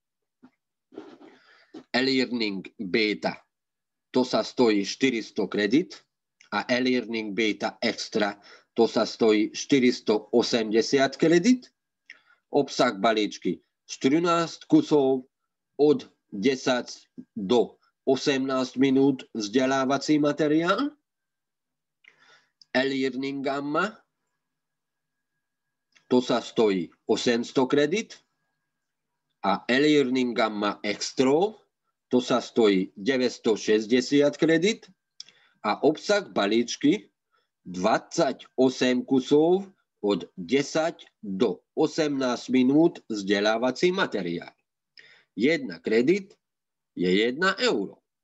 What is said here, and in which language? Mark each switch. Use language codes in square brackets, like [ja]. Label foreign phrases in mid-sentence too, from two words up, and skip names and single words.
[sk] E-learning beta, to sa stojí 400 kredit a e-learning beta extra, to sa stojí 480 kredit. Obsah balíčky 14 kusov od 10 do 18 minút vzdelávací materiál. E-learning gamma, to sa stojí 800 kredit a e-learning gamma extra, to sa stojí 960 kredit a obsah balíčky 28 kusov od 10 do 18 minút vzdelávací materiál. 1 kredit je 1 euro.